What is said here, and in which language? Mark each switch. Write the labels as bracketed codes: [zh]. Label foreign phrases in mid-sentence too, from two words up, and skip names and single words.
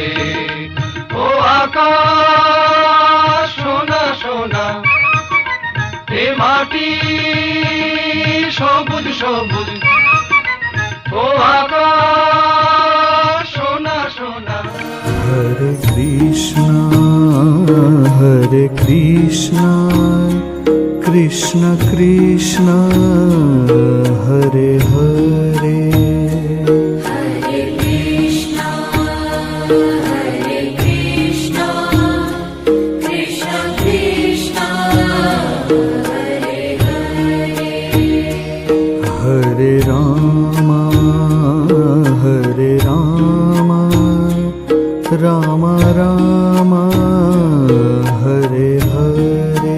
[bn] ও আকাশ সোনা সোনা, এ মাটি সবুজ সবুজ, ও আকাশ সোনা সোনা। [sa] হরে কৃষ্ণ কৃষ্ণ কৃষ্ণ হরে হরে, हरे कृष्ण कृष्ण कृष्ण हरे हरे. হরে রাম রাম রাম হরে হরে,